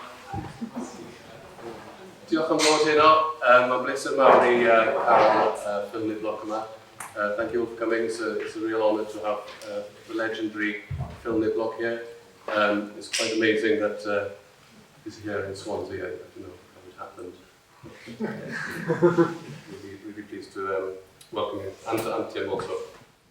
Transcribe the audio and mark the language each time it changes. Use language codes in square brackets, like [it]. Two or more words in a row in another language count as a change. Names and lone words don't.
[cy] Diolch am fod heno. Mae'n bleser mawr i cael ffilm Nibloc yma. [en] Thank you all for coming. It's a real honour to have the legendary Phil Nibloc here. It's quite amazing that he's here in Swansea. I don't know how it happened. Really pleased to welcome him, and Tim also.